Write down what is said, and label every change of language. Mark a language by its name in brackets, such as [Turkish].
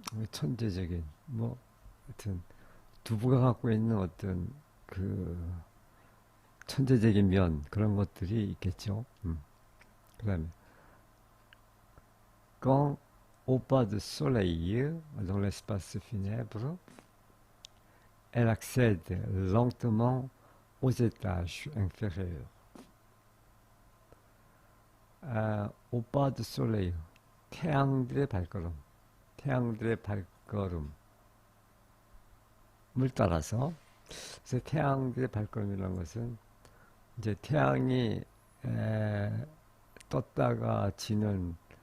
[Korean] 천재적인 뭐 하여튼 두부가 갖고 있는 어떤 그 천재적인 면 그런 것들이 있겠죠. 그다음에 [French] quand au pas de soleil dans l'espace funèbre, elle accède lentement aux étages inférieurs. au pas de soleil, [Korean] 태양들의 발걸음, 태양들의 발걸음을 따라서, 그래서 태양들의 발걸음이라는 것은 이제 태양이 떴다가 지는